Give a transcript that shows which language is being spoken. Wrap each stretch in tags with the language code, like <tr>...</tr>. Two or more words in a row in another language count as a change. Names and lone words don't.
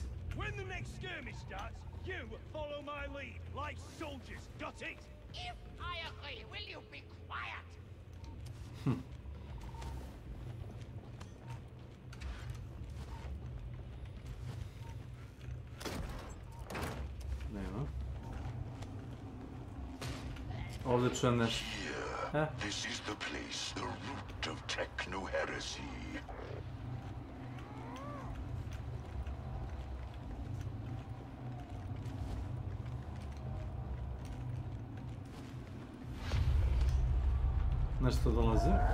<en>When the next skirmish starts, you follow my lead, like soldiers. Got it? If I agree, will you be quiet?</en> <sr>Nema. Ovdje čujem nešto.</sr> <en>This is the place, the root of techno-heresy.</en> <sr>Nešto dolazi.</sr>